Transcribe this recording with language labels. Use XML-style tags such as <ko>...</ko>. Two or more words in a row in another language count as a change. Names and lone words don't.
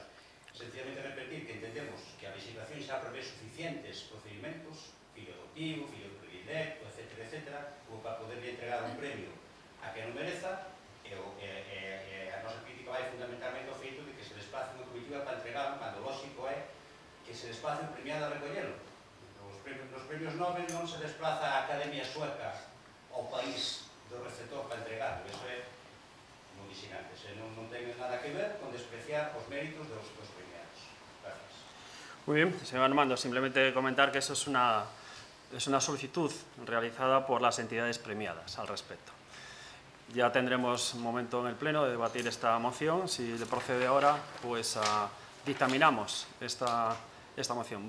<gl>Sencillamente repetir que entendemos que a legislación xa prevé suficientes procedimentos, fillo adoptivo, fillo predilecto, etc., como para poderle entregar un premio a que non mereza, e a nosa crítica vai fundamentalmente ao feito de que se desplace unha comitiva para entregarlo, cando lógico é que se desplace un premiado a recollelo. Nos premios Nobel non se desplaza a Academia Sueca ao país do receptor para entregarlo. Iso é, como dixen antes, non ten nada que ver con despreciar os méritos dos premiados.</gl> <es>Gracias. Muy bien, señor Armando, simplemente comentar que eso es una solicitud realizada por las entidades premiadas al respecto. Ya tendremos un momento en el Pleno de debatir esta moción. Si le procede ahora, pues dictaminamos esta moción.</es>